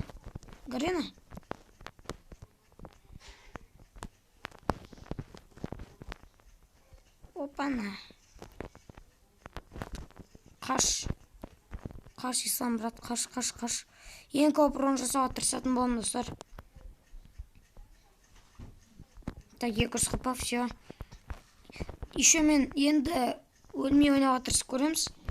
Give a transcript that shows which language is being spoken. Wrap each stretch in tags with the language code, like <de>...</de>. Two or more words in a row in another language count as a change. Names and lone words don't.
<ru>Гарена. Опана.</ru> <kk>Қаш. Қаш, Ислам, брат, қаш. Ең көп ұрын жасауға тырысатын боламын, достар.</kk> <ru>Так, 200 хп, все.</ru> <kk>Еще мен енді өлмей ойнауға тырысып көреміз.</kk>